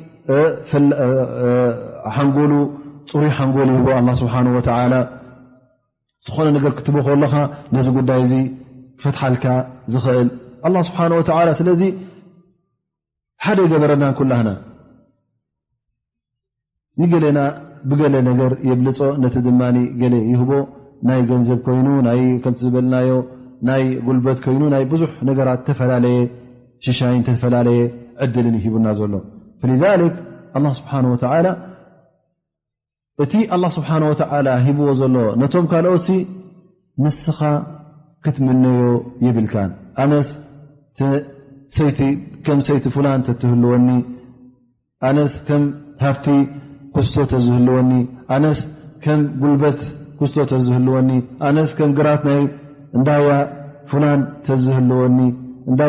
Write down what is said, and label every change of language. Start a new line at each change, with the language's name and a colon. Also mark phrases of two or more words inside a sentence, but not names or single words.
Tigrinya: ሓንጎሉ ፅሩይ ሓንጎሉ ይቦ
Arabic: الله سبحانه وتعالى
Tigrinya: ዝኾነ ነገር ክትቦ ከለኻ ነዚ ጉዳይ እዚ ክፈትሓልካ ዝኽእል
Arabic: الله سبحانه وتعالى
Tigrinya: ስለዚ ሓደ ገበረና ኩላህና ንገለና ብገለ ነገር የብልፆ ነቲ ድማኒ ገለ ይህቦ ናይ ገንዘብ ኮይኑ ናይ ከምቲ ዝበልናዮ ናይ ጉልበት ኮይኑ ናይ ብዙሕ ነገራት ተፈላለየ ሽሻይን ተፈላለየ ዕድልን ይሂቡና ዘሎ
Arabic: فلذلك الله سبحانه وتعالى
Tigrinya: እቲ
Arabic: الله سبحانه وتعالى
Tigrinya: ሂብዎ ዘሎ ነቶም ካልኦት ንስኻ ክትምነዮ ይብልካን ኣነስ ሰይቲ ከም ሰይቲ ፍላን ተትህልወኒ ኣነስ ከም ሃብቲ ኩስቶ ተዝህልወኒ ኣነስ ከም ጉልበት ኩስቶ ተዝህልወኒ ኣነስ ከም ግራት ናይ እንዳያ ፍላን ተዝህልወኒ እንዳያ